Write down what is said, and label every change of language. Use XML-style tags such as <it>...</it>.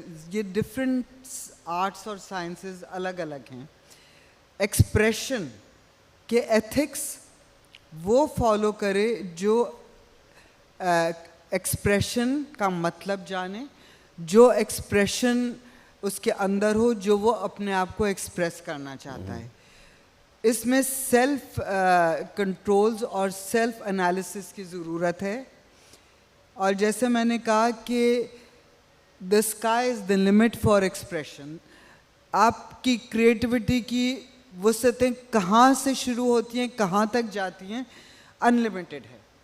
<ur>یہ different arts اور sciences الگ الگ ہیں, ایکسپریشن کے ایتھکس وہ فالو کرے جو ایکسپریشن کا مطلب جانے, جو ایکسپریشن اس کے اندر ہو, جو وہ اپنے آپ کو ایکسپریس کرنا چاہتا ہے. اس میں سیلف کنٹرولز اور سیلف انالیسس کی ضرورت ہے. اور جیسے میں نے کہا کہ</ur> <en>the sky is the limit for expression.</en> <ur>آپ کی کریٹیوٹی کی وسعتیں کہاں سے شروع ہوتی ہیں, کہاں تک جاتی ہیں, انلمیٹڈ ہے.</ur>